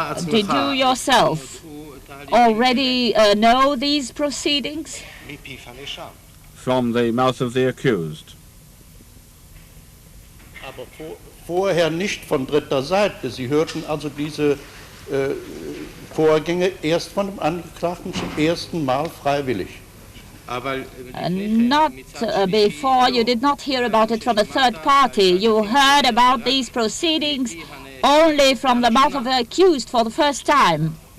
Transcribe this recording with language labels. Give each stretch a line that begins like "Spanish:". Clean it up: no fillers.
English: Did you yourself already know these proceedings? From the mouth of the accused.
German: Aber vorher nicht von dritter Seite. Sie hörten also diese Vorgänge erst von dem Angeklagten zum ersten Mal freiwillig.
English: Not before. You did not hear about it from a third party. You heard about these proceedings only from the mouth of the accused for the first time.